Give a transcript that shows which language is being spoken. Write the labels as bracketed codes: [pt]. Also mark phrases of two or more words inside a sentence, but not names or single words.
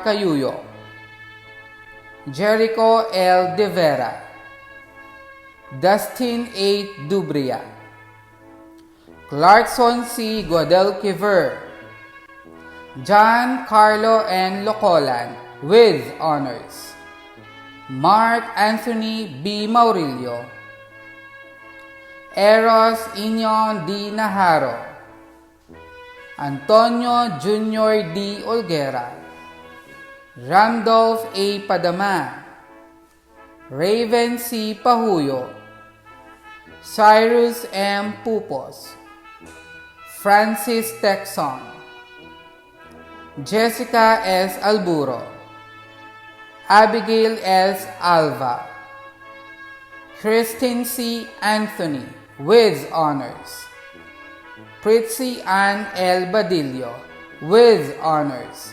[en] Cayuyo, Jericho L. De Vera, Dustin A. Dubria, Clarkson C. Guadalquiver, John Carlo N. Locolan with honors. Mark Anthony B. Maurilio. Eros Inyon D. Naharo. Antonio Jr. D. Olguera. Randolph A. Padama. Raven C. Pahuyo. Cyrus M. Pupos. Francis Texon. Jessica S. Alburo. Abigail S. Alva. Christine C. Anthony with honors. Pritzi Ann L. Badillo with honors.